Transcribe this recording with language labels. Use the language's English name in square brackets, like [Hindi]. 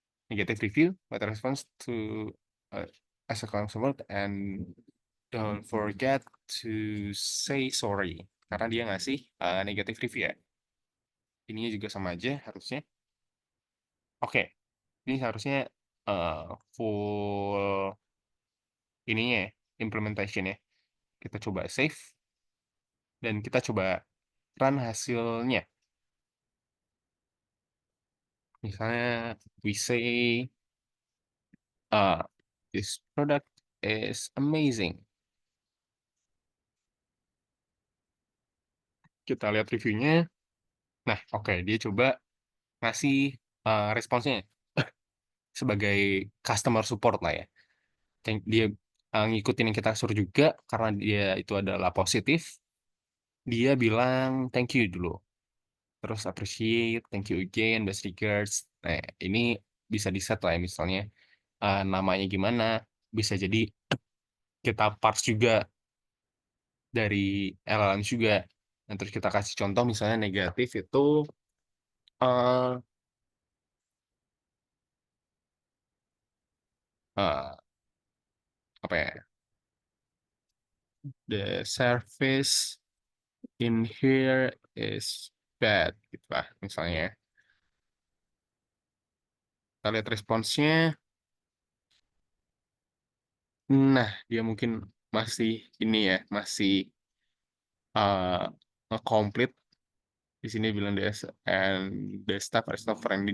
[English] Negative review, but response to as a customer and don't forget to say sorry. [Indonesian] Karena dia ngasih [English] negative review [Indonesian] ya. Ininya juga sama aja harusnya. Oke, ini harusnya full ininya ya, implementation ya. Kita coba save. dan kita coba run hasilnya. Misalnya [English] we say uh, this product is amazing. [Indonesian] Kita lihat reviewnya. Nah, oke, dia coba ngasih responsnya sebagai customer support lah ya. Dia ngikutin yang kita suruh juga karena dia itu adalah positif. Dia bilang [English] thank you [Indonesian] dulu. Terus [English] appreciate, thank you again, best regards. [Indonesian] Nah, ini bisa di-set lah ya misalnya namanya gimana. Bisa jadi kita parse juga dari LLM juga. Dan terus kita kasih contoh misalnya negatif itu eh eh, apa ya? [English] The service in here is bad [Indonesian] gitu lah misalnya. Kita lihat responsnya. Nah, dia mungkin masih ini ya, masih uh, nge-complete. Di sini bilang [English] and the staff are not friendly.